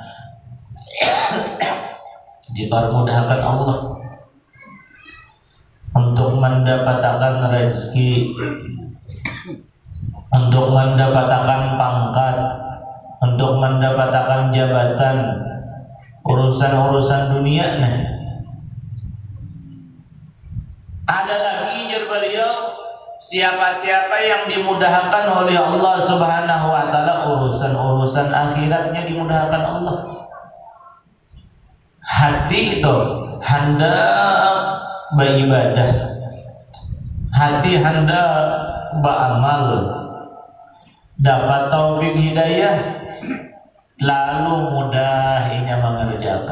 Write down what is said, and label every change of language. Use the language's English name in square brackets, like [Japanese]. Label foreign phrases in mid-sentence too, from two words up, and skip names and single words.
[Indonesian] Dipermudahkan Allah untuk mendapatkan rezeki, untuk mendapatkan pangkat, untuk mendapatkan jabatan, urusan-urusan dunia. [Banjar] Ada lagi jar beliau, siapa-siapa yang dimudahkan oleh Allah [Arabic] سبحانه وتعالى [Banjar] urusan-urusan akhiratnya dimudahkan Allah. Hati itu hendak beribadah, hati hendak beramal, dapat taufik hidayah, lalu mudah inya mengerjakan.